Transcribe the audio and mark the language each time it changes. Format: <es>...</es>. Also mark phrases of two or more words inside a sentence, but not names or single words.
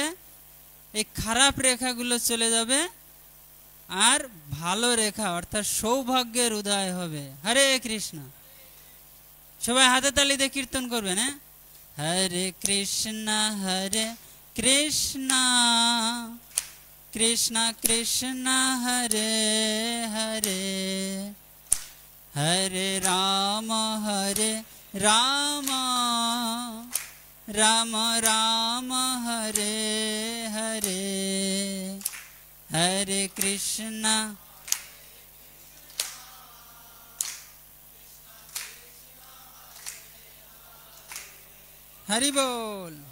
<bn>এই খারাপ রেখাগুলো চলে যাবে আর ভালো রেখা অর্থাৎ সৌভাগ্যের উদয় হবে।</bn> <sa>হরে কৃষ্ণ।</sa> <bn>সবাই হাতে তালি দিয়ে কীর্তন করবেন। হ্যাঁ,</bn> <sa>হরে কৃষ্ণ কৃষ্ণ কৃষ্ণ হরে হরে, हरे राम राम राम हरे हरे, हरे कृष्णा हरि बोल।</sa>